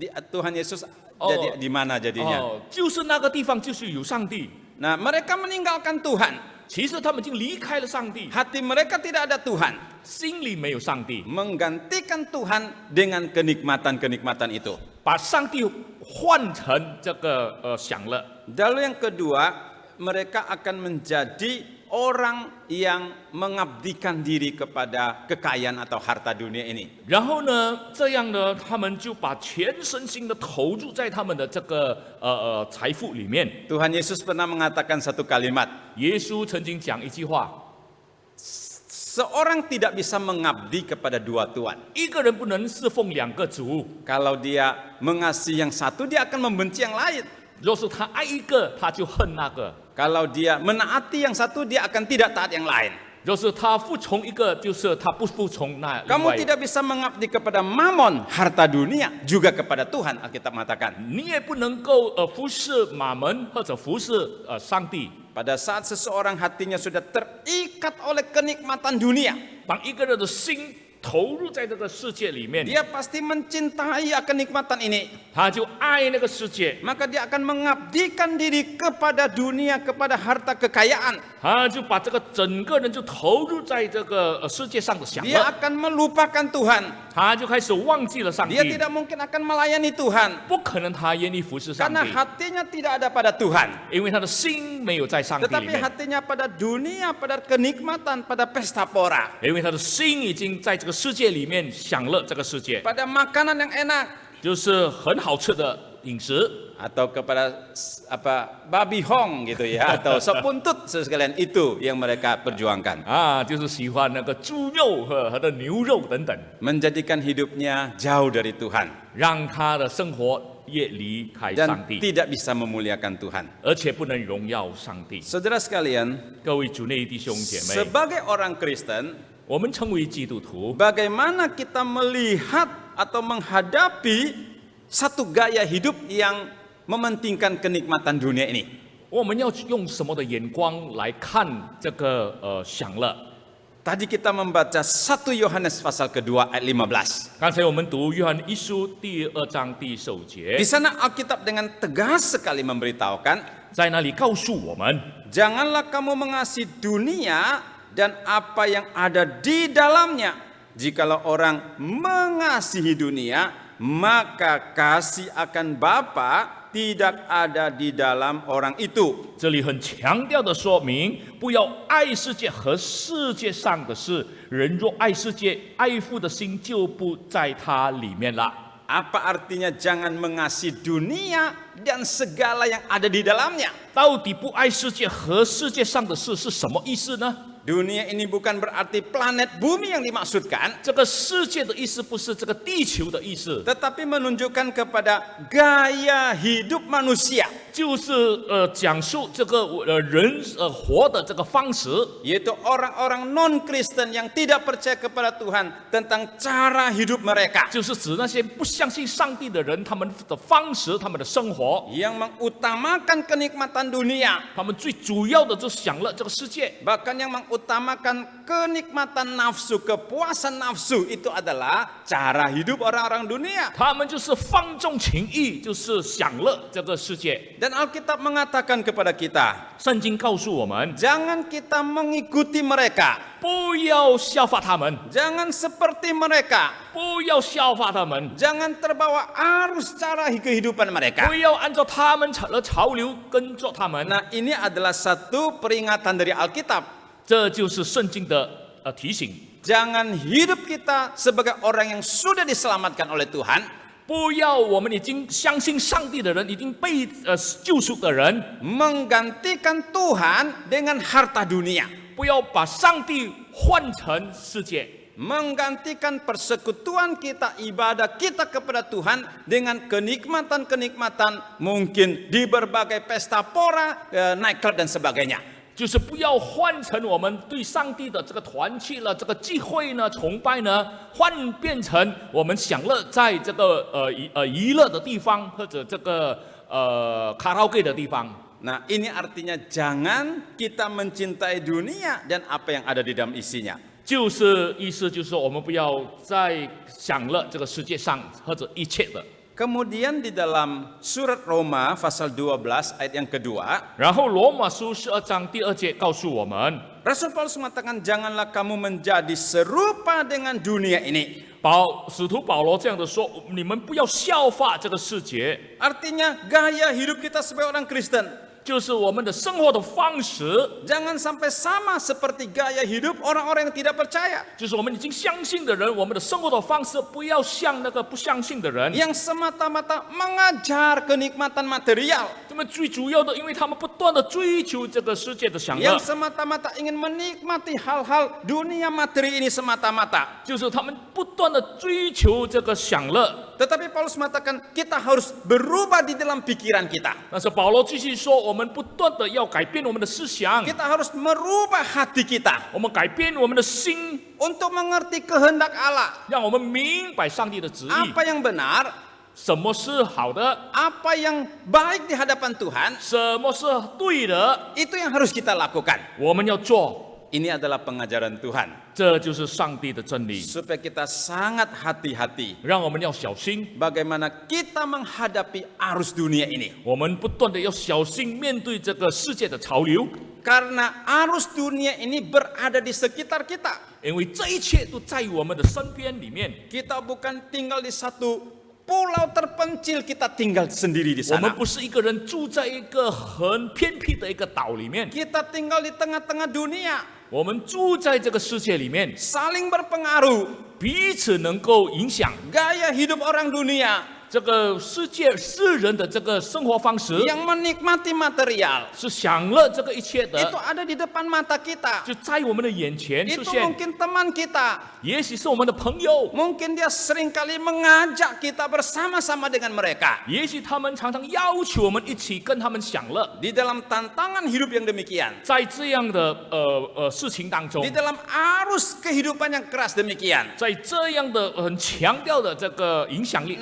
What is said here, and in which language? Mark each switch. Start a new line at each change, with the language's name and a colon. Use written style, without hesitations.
Indonesian: Tuhan Yesus jadi di mana jadinya?
Chinese: 哦，就是那个地方，就是有上帝。
Indonesian: Nah, mereka meninggalkan Tuhan.
Chinese: 其实他们已经离开了上帝，
Indonesian: Hati mereka tidak ada Tuhan.
Chinese: 心里没有上帝，
Indonesian: Menggantikan Tuhan dengan kenikmatan-kenikmatan itu.
Chinese: 把上帝换成享乐。
Indonesian: Lalu yang kedua, mereka akan menjadi orang yang mengabdikan diri kepada kekayaan atau harta dunia ini.
Chinese: 然后呢，这样呢，他们就把全身心的投入在他们的财富里面。
Indonesian: Tuhan Yesus pernah mengatakan satu kalimat,
Chinese: 耶稣曾经讲一句话：
Indonesian: seorang tidak bisa mengabdi kepada dua tuan.
Chinese: 一个人不能侍奉两个主。
Indonesian: Kalau dia mengasihi yang satu, dia akan membenci yang lain.
Chinese: 若是他爱一个，他就恨那个；
Indonesian: Kalau dia menaati yang satu, dia akan tidak taat yang lain.
Chinese: 若是他服从一个，就是他不服从那另
Indonesian: Kamu
Chinese: 外一个。
Indonesian: tidak bisa mengabdi kepada mamon, harta dunia, juga kepada Tuhan, Alkitab mengatakan.
Chinese: 你也不能够服侍马门或者服侍上帝。
Indonesian: Pada saat seseorang hatinya sudah terikat oleh kenikmatan dunia,
Chinese: 当一个人的心投入在这个世界里面，
Indonesian: dia pasti mencintai akan nikmatan ini.
Chinese: 他就爱那个世界，
Indonesian: Maka dia akan mengabdikan diri kepada dunia, kepada harta kekayaan.
Chinese: 他就把这个整个人就投入在这个世界上的享
Indonesian: Dia
Chinese: 乐，
Indonesian: akan melupakan Tuhan.
Chinese: 他就开始忘记了上帝
Indonesian: Dia，tidak mungkin akan melayani Tuhan.
Chinese: 不可能他愿意服侍上
Indonesian: Karena
Chinese: 帝，
Indonesian: hatinya tidak ada pada Tuhan.
Chinese: 因为他的心没有在上帝里
Indonesian: Tetapi
Chinese: 面，
Indonesian: hatinya pada dunia, pada kenikmatan, pada pesta pora.
Chinese: 因为他的心已经在这个世界里面享乐这个世界，
Indonesian: Pada makanan yang enak.
Chinese: 就是很好吃的饮食。
Indonesian: Atau kepada babi hong gitu ya. Atau sop buntut sekalian, itu yang mereka perjuangkan.
Chinese: 啊，就是喜欢那个猪肉和的牛肉等等，
Indonesian: Menjadikan hidupnya jauh dari Tuhan.
Chinese: 让他的生活越离开上
Indonesian: Dan
Chinese: 帝，
Indonesian: tidak bisa memuliakan Tuhan.
Chinese: 而且不能荣耀上帝。
Indonesian: Saudara sekalian,
Chinese: 各位主内弟兄姐妹，
Indonesian: sebagai orang Kristen,
Chinese: 我们成为基督徒，
Indonesian: bagaimana kita melihat atau menghadapi satu gaya hidup yang mementingkan kenikmatan dunia ini?
Chinese: 我们要用什么的眼光来看这个享乐？
Indonesian: Tadi kita membaca 1 Yohanes pasal kedua ayat 15.
Chinese: 刚才我们读约翰一书第2章第10节
Indonesian: Di，sana Alkitab dengan tegas sekali memberitahukan,
Chinese: 在那里告诉我们，
Indonesian: janganlah kamu mengasihi dunia dan apa yang ada di dalamnya. Jikalau orang mengasihi dunia, maka kasih akan Bapa tidak ada di dalam orang itu.
Chinese: 这里很强调的说明，不要爱世界和世界上的事。人若爱世界，爱父的心就不在它里面了。
Indonesian: Apa artinya jangan mengasihi dunia dan segala yang ada di dalamnya?
Chinese: 到底不爱世界和世界上的事是什么意思呢？
Indonesian: Dunia ini bukan berarti planet bumi yang dimaksudkan,
Chinese: 这个世界的意思不是这个地球的意思，
Indonesian: tetapi menunjukkan kepada gaya hidup manusia,
Chinese: 就是讲述这个人活的这个方式，
Indonesian: yaitu orang-orang non-Kristen yang tidak percaya kepada Tuhan tentang cara hidup mereka,
Chinese: 就是指那些不相信上帝的人，他们的方式，他们的生活，
Indonesian: yang mengutamakan kenikmatan dunia,
Chinese: 他们最主要的就是享乐这个世界。
Indonesian: bahkan yang mengutamakan kenikmatan nafsu, kepuasan nafsu, itu adalah cara hidup orang-orang dunia.
Chinese: 他们就是放纵情欲，就是享乐这个世界。
Indonesian: Dan Alkitab mengatakan kepada kita,
Chinese: 圣经告诉我们，
Indonesian: jangan kita mengikuti mereka,
Chinese: 不要效法他们，
Indonesian: jangan seperti mereka,
Chinese: 不要效法他们，
Indonesian: jangan terbawa arus cara kehidupan mereka.
Chinese: 不要按照他们的潮流跟着他们。
Indonesian: Nah, ini adalah satu peringatan dari Alkitab.
Chinese: 这就是圣经的提醒，
Indonesian: Jangan hidup kita sebagai orang yang sudah diselamatkan oleh Tuhan,
Chinese: 不要我们已经相信上帝的人，已经被救赎的人，
Indonesian: menggantikan Tuhan dengan harta dunia,
Chinese: 不要把上帝换成世界，
Indonesian: menggantikan persekutuan kita, ibadah kita kepada Tuhan dengan kenikmatan-kenikmatan mungkin di berbagai pesta pora, nightclub dan sebagainya.
Chinese: 就是不要换成我们对上帝的这个团契了，这个聚会呢、崇拜呢，换变成我们享乐在这个娱乐的地方，或者这个卡拉 OK 的地方。
Indonesian: Nah, ini artinya jangan kita mencintai dunia dan apa yang ada di dalam isinya.
Chinese: 就是意思就是说，我们不要再享乐这个世界上或者一切的。
Indonesian: Kemudian di dalam surat Roma pasal 12 ayat yang kedua,
Chinese: 然后罗马书12章第2节告诉我们，
Indonesian: Rasul Paulus mengatakan janganlah kamu menjadi serupa dengan dunia ini.
Chinese: 使徒保罗这样的说，你们不要效法这个世界，
Indonesian: Artinya gaya hidup kita sebagai orang Kristen
Chinese: 就是我们的生活的方式，
Indonesian: jangan sampai sama seperti gaya hidup orang-orang yang tidak percaya,
Chinese: 就是我们已经相信的人，我们的生活的方式不要像那个不相信的人。
Indonesian: yang semata-mata mengajar kenikmatan material,
Chinese: 那么最主要的，因为他们不断的追求这个世界的享乐
Indonesian: yang，semata-mata ingin menikmati hal-hal dunia materi ini semata-mata.
Chinese: 就是他们不断的追求这个享乐。
Indonesian: Tetapi Paulus mengatakan kita harus berubah di dalam pikiran kita.
Chinese: 但是保罗继续说，我们不断的要改变我们的思想，
Indonesian: Kita harus merubah hati kita
Chinese: 我们改变我们的心，
Indonesian: untuk mengerti kehendak Allah.
Chinese: 让我们明白上帝的旨意，
Indonesian: Apa yang benar,
Chinese: 什么是好的，
Indonesian: apa yang baik di hadapan Tuhan,
Chinese: 什么是对的，
Indonesian: itu yang harus kita lakukan.
Chinese: 我们要做。
Indonesian: Ini adalah pengajaran Tuhan.
Chinese: 这就是上帝的真理，
Indonesian: Supaya kita sangat hati-hati
Chinese: 让我们要小心，
Indonesian: bagaimana kita menghadapi arus dunia ini.
Chinese: 我们不断的要小心面对这个世界的潮流，
Indonesian: Karena arus dunia ini berada di sekitar kita.
Chinese: 因为这一切都在我们的身边里面。
Indonesian: Kita bukan tinggal di satu pulau terpencil, kita tinggal sendiri di
Chinese: 我们
Indonesian: sana.
Chinese: 不是一个人住在一个很偏僻的一个岛里面，
Indonesian: Kita tinggal di tengah-tengah dunia,
Chinese: 我们住在这个世界里面，
Indonesian: saling berpengaruh.
Chinese: 彼此能够影响
Indonesian: Gaya hidup orang dunia
Chinese: 这个世人的这个生活方式，
Indonesian: yang menikmati material
Chinese: 是享乐这个一切
Indonesian: itu
Chinese: 的，
Indonesian: ada di depan mata kita.
Chinese: 就在我们的眼前出
Indonesian: Itu
Chinese: 现。
Indonesian: mungkin teman kita,
Chinese: 也许是我们的朋友，
Indonesian: mungkin dia seringkali mengajak kita bersama-sama dengan mereka
Chinese: 也许他们常常要求我们一起跟他们享乐。
Indonesian: di dalam tantangan hidup yang demikian,
Chinese: 在这样的事情当中
Indonesian: di，dalam arus kehidupan yang keras demikian.
Chinese: 在这样的很强调的这个影响力里